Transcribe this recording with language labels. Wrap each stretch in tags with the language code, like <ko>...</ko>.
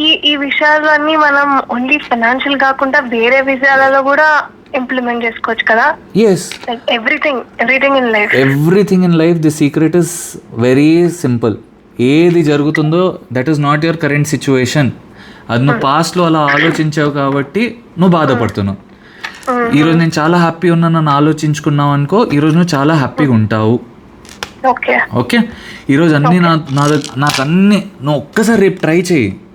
<te>ఈ విషయాలన్నీ మనం ఓన్లీ ఫైనాన్షియల్ కాకుండా వేరే విషయాలలో కూడా ఇంప్లిమెంట్ చేసుకోవచ్చు కదా.</te> <en>yes, everything in life the secret is very simple.</en> <te>ఏది జరుగుతుందో</te> <en>That is not your current situation.</en> <te>అది నువ్వు పాస్ట్లో అలా ఆలోచించావు కాబట్టి నువ్వు బాధపడుతున్నావు. ఈరోజు నేను చాలా హ్యాపీ ఉన్నానని ఆలోచించుకున్నావు అనుకో, ఈరోజు నువ్వు చాలా హ్యాపీగా ఉంటావు. ఓకే, ఈరోజు అన్నీ నాకు అన్నీ నువ్వు ఒక్కసారి రేపు ట్రై చేయి.</te>